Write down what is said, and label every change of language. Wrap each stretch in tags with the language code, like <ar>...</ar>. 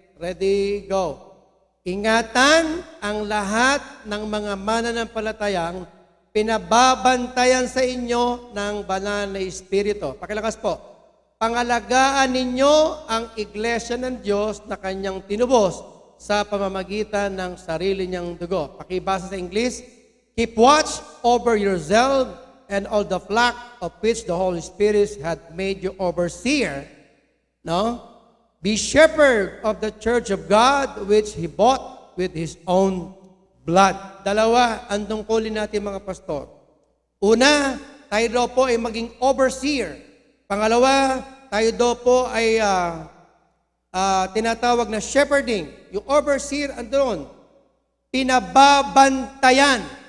<tl>Ready, go. Ingatan ang lahat ng mga mananampalatayang pinababantayan sa inyo ng banal na Espiritu. Pakilakas po. Pangalagaan ninyo ang iglesia ng Diyos na kanyang tinubos sa pamamagitan ng sarili niyang dugo. Pakibasa sa English,</tl> <en>keep watch over yourself and all the flock of which the Holy Spirit had made you overseer. No? Be shepherd of the church of God which He bought with His own blood.</en> <tl>Dalawa ang tungkulin natin, mga pastor. Una, tayo daw po ay maging overseer. Pangalawa, tayo daw po ay tinatawag na shepherding. Yung overseer, andun, pinababantayan.</tl>